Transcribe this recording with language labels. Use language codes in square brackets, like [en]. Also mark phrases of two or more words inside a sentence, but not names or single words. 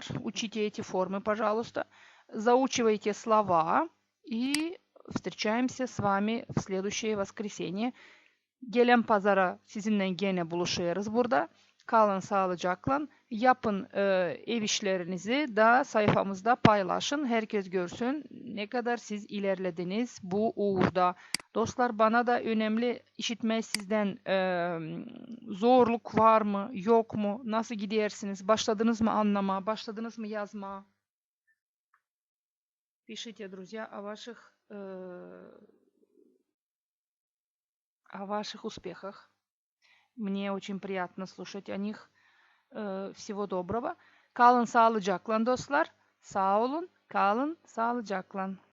[ru] Учите эти формы, пожалуйста. Заучивайте слова и встречаемся с вами в следующее воскресенье. [gag] Gelen pazara sizinle gene buluşuyoruz burada. Kalın sağlıcakla. Yapın ev işlerinizi da sayfamızda paylaşın. Herkes görsün ne kadar siz ilerlediniz bu uğurda. Dostlar bana da önemli işitmek sizden zorluk var mı, yok mu, nasıl gidersiniz, başladınız mı anlama, başladınız mı yazma. [ru] Пишите, друзья, о ваших успехах. Мне очень приятно слушать о них. Всего доброго. [gag] Kalın sağlıcakla dostlar. Sağ olun. Kalın sağlıcakla.